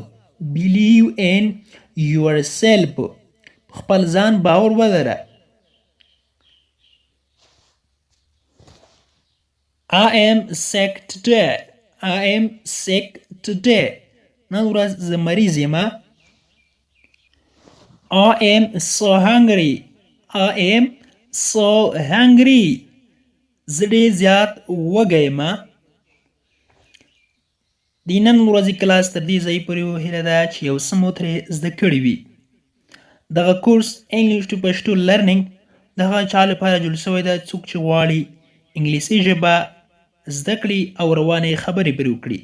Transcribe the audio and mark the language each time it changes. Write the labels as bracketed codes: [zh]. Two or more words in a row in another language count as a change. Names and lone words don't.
[en] Believe in yourself. [ps] خپل ځان باور ولره. [en] I am sick today. I am sick today. [ps] نن ورځ زه مریض یم. [en] I am so hungry. I am so hungry. [ps] زه ډېر زیات وږی یم. د نن ورځې کلاس تر دې ځایه پورې هیله ده چې یو څه مو ترې زده کړي وي. دغه کورس [en] English to Pashto learning [ps] د هغه چا لپاره جوړ شوی ده څوک چې غواړي انګلیسي ژبه زده کړي او روانې خبرې پرې وکړي.